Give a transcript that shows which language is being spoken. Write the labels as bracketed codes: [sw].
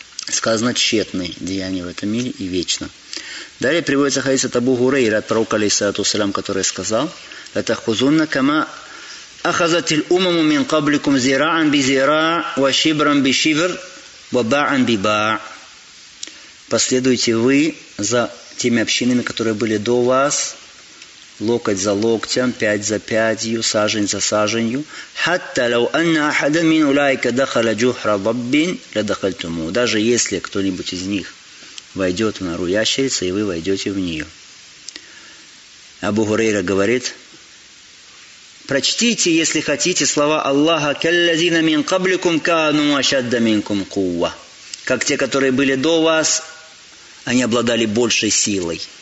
[ru] Сказано, тщетны деяния в этом мире и вечно. Далее приводится хадис от Абу Гурейры, от пророка, алейхиссалату вассалям, который сказал: «Это [ar] хузунна кама أخذت الأمم من قبلكم زراعا بزراع وشبرا بشبر وباعا بباع. [ru] Последуйте вы за теми общинами, которые были до вас, локоть за локтем, пять за пятью, сажень за саженью. [ar] حتى لو أن أحد من أولئك دخل جحر ضب لدخلتموه. [ru] Даже если кто-нибудь из них войдет в нору ящерицы, и вы войдете в нее. Абу Гурейра говорит: прочтите, если хотите, слова Аллаха: [ar] «Каллязина мин каблюкум кану ашадда минкум кувва». [ru] Как те, которые были до вас, они обладали большей силой.